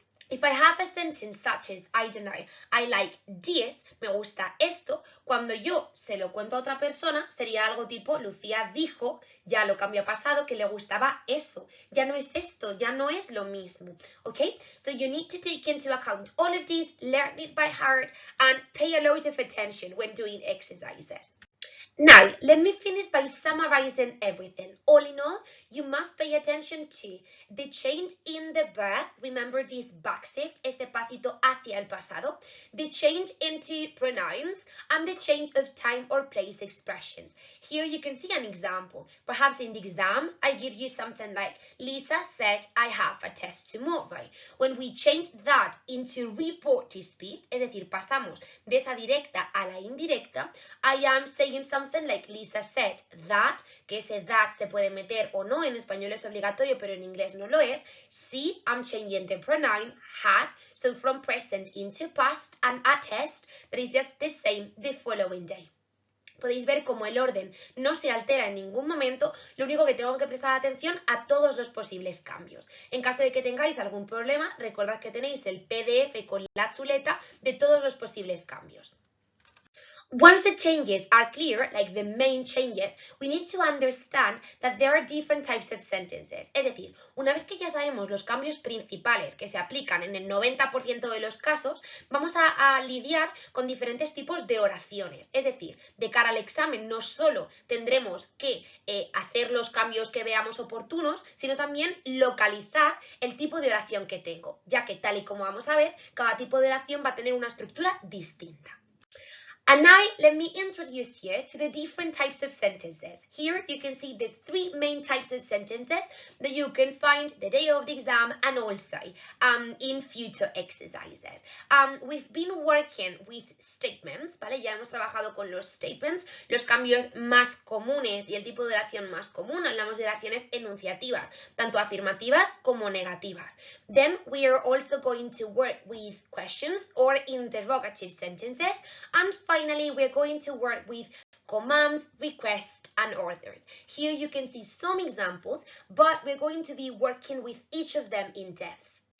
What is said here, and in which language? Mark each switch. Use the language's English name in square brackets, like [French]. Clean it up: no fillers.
[English] If I have a sentence such as, I don't know, I like this, [Spanish] me gusta esto, cuando yo se lo cuento a otra persona, sería algo tipo, Lucía dijo, ya lo cambio a pasado, que le gustaba eso. Ya no es esto, ya no es lo mismo, okay? [English] So you need to take into account all of these, learn it by heart, and pay a lot of attention when doing exercises. Now, let me finish by summarizing everything. All in all, you must pay attention to the change in the verb. Remember this back shift, [Spanish] este pasito hacia el pasado. [English] The change into pronouns and the change of time or place expressions. Here you can see an example. Perhaps in the exam, I give you something like, Lisa said, I have a test tomorrow. When we change that into reported speech, [Spanish] es decir, pasamos de esa directa a la indirecta, [English] I am saying something like Lisa said that, [Spanish] que ese that se puede meter o no, en español es obligatorio, pero en inglés no lo es. [English] Sí, I'm changing the pronoun had, so from present into past, and a test that is just the same the following day. [Spanish] Podéis ver cómo el orden no se altera en ningún momento, lo único que tengo que prestar atención a todos los posibles cambios. En caso de que tengáis algún problema, recordad que tenéis el PDF con la chuleta de todos los posibles cambios. [English] Once the changes are clear, like the main changes, we need to understand that there are different types of sentences. [Spanish] Es decir, una vez que ya sabemos los cambios principales que se aplican en el 90% de los casos, vamos a lidiar con diferentes tipos de oraciones. Es decir, de cara al examen no solo tendremos que hacer los cambios que veamos oportunos, sino también localizar el tipo de oración que tengo, ya que tal y como vamos a ver, cada tipo de oración va a tener una estructura distinta. [English] And now let me introduce you to the different types of sentences. Here you can see the three main types of sentences that you can find the day of the exam and also in future exercises. We've been working with statements, ¿vale? [Spanish] Ya hemos trabajado con los statements, los cambios más comunes y el tipo de oración más común. Hablamos de oraciones enunciativas, tanto afirmativas como negativas. [English] Then we are also going to work with questions or interrogative sentences, and finally we're going to work with commands, requests, and orders. Here you can see some examples, but we're going to be working with each of them in depth.